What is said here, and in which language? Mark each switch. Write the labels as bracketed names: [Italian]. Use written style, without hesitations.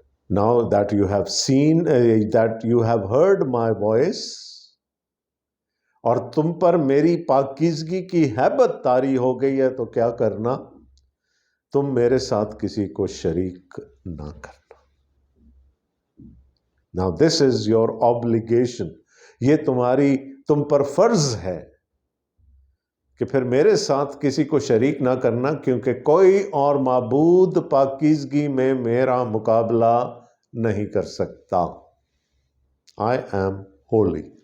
[English] Now that you have seen, that you have heard my voice, [Urdu] اور تم پر میری پاکیزگی کی ہیبت طاری ہو گئی ہے، تو کیا کرنا؟ تم میرے ساتھ کسی کو شریک نہ کرنا. [English] Now this is your obligation. [Urdu] یہ تم پر فرض ہے کہ پھر میرے ساتھ کسی کو شریک نہ کرنا، کیونکہ کوئی اور معبود پاکیزگی میں میرا مقابلہ نہیں کر سکتا. [English] I am holy.